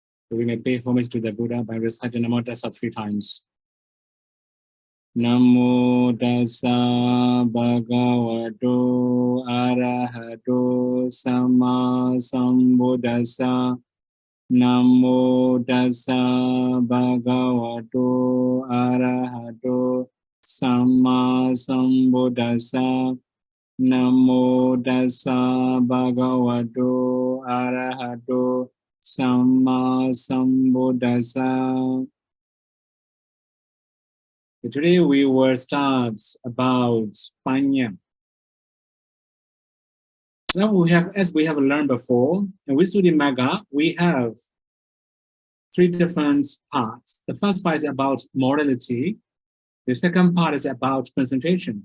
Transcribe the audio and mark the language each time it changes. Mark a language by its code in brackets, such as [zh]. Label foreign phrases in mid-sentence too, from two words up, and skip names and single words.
[en] We may pay homage to the Buddha by reciting [pi] Namo Tassa [en] 3 times. [pi] Namo Tassa Bhagavato Arahato Sama Sambuddhassa. Namo Tassa Bhagavato Arahato Sama Sambuddhassa. Namo Tassa Bhagavato Arahato Sama Sambuddhassa. [en] Today we will start about Panya. So we have, as we have learned before, in Visuddhimagga, we have 3 different parts. The first part is about morality. The second part is about concentration.